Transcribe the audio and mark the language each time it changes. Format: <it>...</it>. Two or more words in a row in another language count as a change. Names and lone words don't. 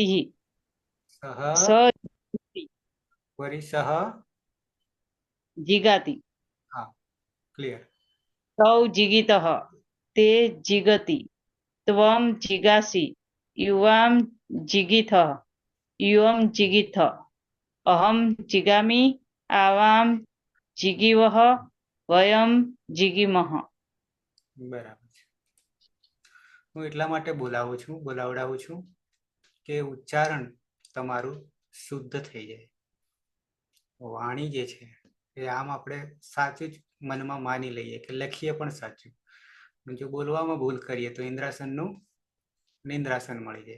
<sa>સહ વરી સહ જીગાતિ</sa> <gu>હા ક્લિયર.</gu> <sa>તૌ જીગીતઃ તે જીગતિ ત્વં જીગાસि યુવાં જીગીથ यूयं जिगीथ अहं जिगामि आवां जिगीवः वयं जिगीमः।</sa> <gu>બરાબર છે. હું એટલા માટે બોલાવડાવું છું કે ઉચ્ચારણ તમારું શુદ્ધ થઈ જાય. વાણી જે છે એ આમ આપણે સાચું જ મનમાં માની લઈએ કે લખીએ પણ સાચું, જો બોલવામાં ભૂલ કરીએ તો ઇન્દ્રાસનનું નિંદ્રાસન મળી જાય.</gu>